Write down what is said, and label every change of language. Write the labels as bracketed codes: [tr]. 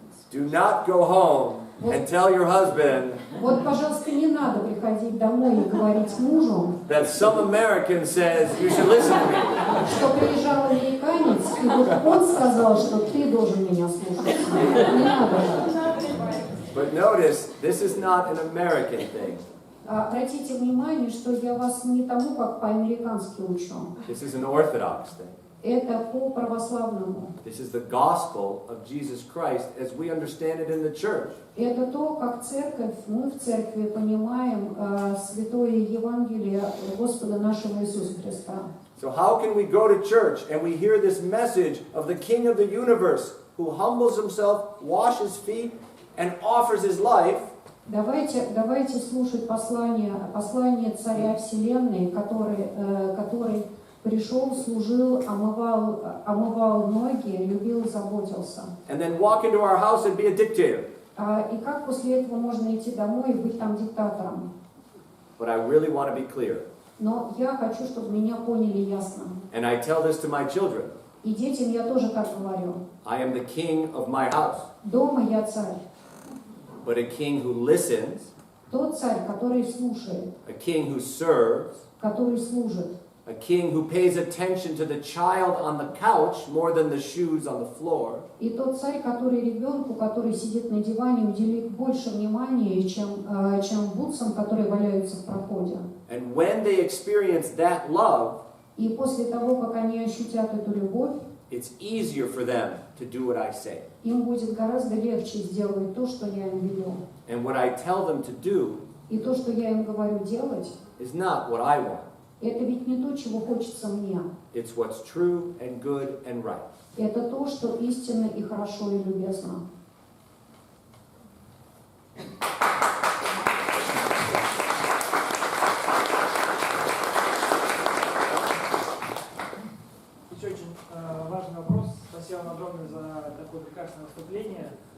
[en] Do not go home and tell your husband [ru] Вот, пожалуйста, не надо приходить домой и говорить мужу, [en] that some American says you should listen to me. [ru] что приезжал американец, и вот он сказал, что ты должен меня слушать. Не надо. [en] But notice, this is not an American thing. [ru] Обратите внимание, что я вас не тому, как по-американски учу. [en] This is an Orthodox thing. [ru] Это по православному. [en] This is the gospel of Jesus Christ as we understand it in the church. [ru] Это то, как церковь, мы в церкви понимаем святое Евангелие Господа нашего Иисуса Христа. [en] So how can we go to church and we hear this message of the King of the universe who humbles himself, washes feet, and offers his life? [ru] Давайте слушать послание Царя Вселенной, который пришел, служил, омывал ноги, любил и заботился. [en] And then walk into our house and be a dictator. [ru] И как после этого можно идти домой и быть там диктатором? [en] But I really want to be clear. [ru] Но я хочу, чтобы меня поняли ясно. [en] And I tell this to my children. [ru] И детям я тоже так говорю. [en] I am the king of my house. [ru] Дома я царь. [en] But a king who listens, [ru] Тот царь, который слушает, [en] a king who serves, [ru] который служит, [en] a king who pays attention to the child on the couch more than the shoes on the floor. [ru] и тот царь, который ребенку, который сидит на диване, уделит больше внимания, чем бутсам, которые валяются в проходе. [en] And when they experience that love, [ru] И после того, как они ощутят эту любовь, [en] it's easier for them to do what I say. [ru] им будет гораздо легче сделать то, что я им велю. [en] And what I tell them to do [ru] И то, что я им говорю делать, [en] is not what I want. [ru] это ведь не то, чего хочется мне. [en] It's what's true and good and right. [ru] Это то, что истинно и хорошо и любезно. Еще очень важный вопрос. Спасибо вам огромное за такое прекрасное выступление.